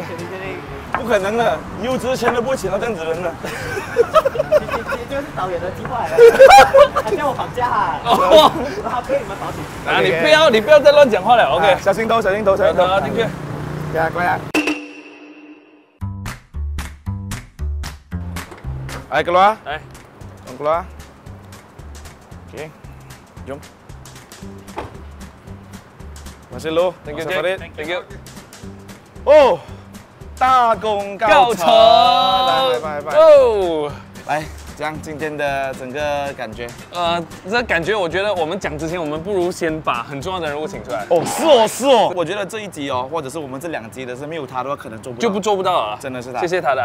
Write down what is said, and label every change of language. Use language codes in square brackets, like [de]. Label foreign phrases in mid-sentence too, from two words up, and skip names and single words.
[zh] 不可能的，优质钱都不会请到这样子的人的。这个是导演的计划来的，还叫我绑架啊！然后被你们绑起。啊，你不要再乱讲话了 ，OK？小心头。好，进去。乖呀。 [ms] Ayo keluar. Keluar. Oke. Jom. Masih lo. [en] Thank you. [zh] Oh. 大功告成！拜。哦，来讲今天的整个感觉。这感觉我觉得我们讲之前，我们不如先把很重要的人物请出来。哦，是哦。我觉得这一集哦，或者是我们这2集的是没有他的话，可能做不到了。真的是他。谢